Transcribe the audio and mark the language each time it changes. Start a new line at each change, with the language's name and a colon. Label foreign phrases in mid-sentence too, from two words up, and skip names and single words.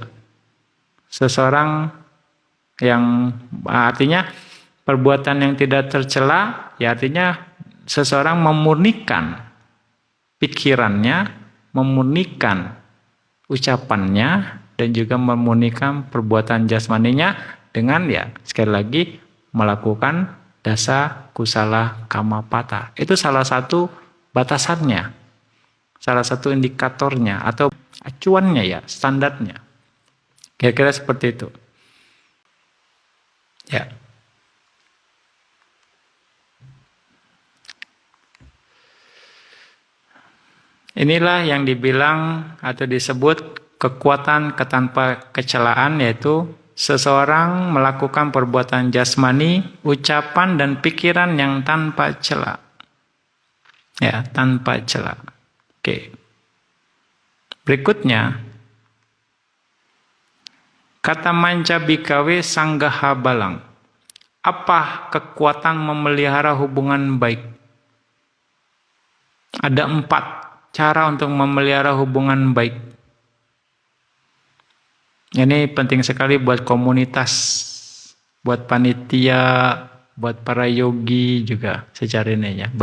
Indonesian: Seseorang yang artinya perbuatan yang tidak tercela, ya artinya seseorang memurnikan pikirannya, memurnikan ucapannya, dan juga memurnikan perbuatan jasmaninya dengan ya sekali lagi melakukan
Pali: dasa kusala kamapata.
Indonesian: Itu salah satu batasannya, salah satu indikatornya atau acuannya ya, standarnya. Kira-kira seperti itu. Ya. Inilah yang dibilang atau disebut kekuatan tanpa kecelaan, yaitu seseorang melakukan perbuatan jasmani, ucapan dan pikiran yang tanpa cela. Ya, tanpa cela. Oke. Berikutnya, kata
Pali: manca bikawe sanggaha balang.
Indonesian: Apa kekuatan memelihara hubungan baik? Ada 4 cara untuk memelihara hubungan baik. Ini penting sekali buat komunitas, buat panitia, buat para yogi juga secara ini ya.